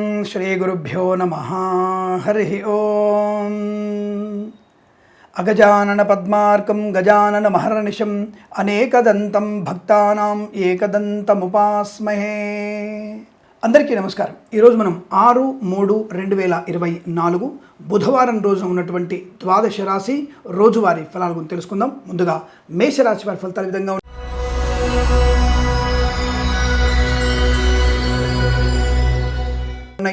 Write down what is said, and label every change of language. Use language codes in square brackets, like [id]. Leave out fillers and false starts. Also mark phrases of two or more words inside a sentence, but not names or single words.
[sa] श्रीगुरुभ्यो नमः। हरि ओम। अगजानन पद्मार्कं गजानन महर्निशम् अनेकदन्तं भक्तानां एकदन्तमुपास्महे। [te] అందరికీ నమస్కారం। ఈరోజు మనం 6/3/2024 బుధవారం రోజున ఉన్నటువంటి ద్వాదశ రాశి రోజువారీ ఫలాల గురించి తెలుసుకుందాం। ముందుగా మేషరాశి వారి ఫలితాల విధంగా ఉన్నాయి।